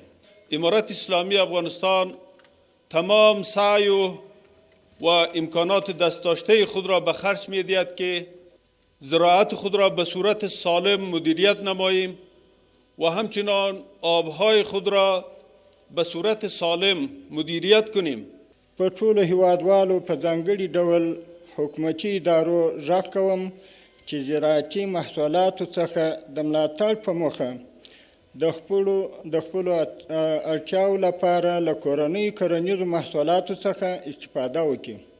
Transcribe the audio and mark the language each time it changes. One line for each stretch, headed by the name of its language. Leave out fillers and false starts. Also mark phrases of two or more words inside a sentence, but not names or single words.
Persian: امارت اسلامی افغانستان تمام سعی و امکانات دست داشته خود را به خرج می‌دهد که زراعت خود را به صورت سالم مدیریت نماییم و همچنان آبهای خود را به صورت سالم مدیریت کنیم.
Pashto: په ټولو هیوادوالو په ځانګړي ډول حکومتي ادارو غږ کوم چې زراعتي محصولاتو څخه د ملاتړ په موخه د خپلو اړتیاو لپاره له کورنیو کرنیزو محصولاتو څخه استفاده وکړي.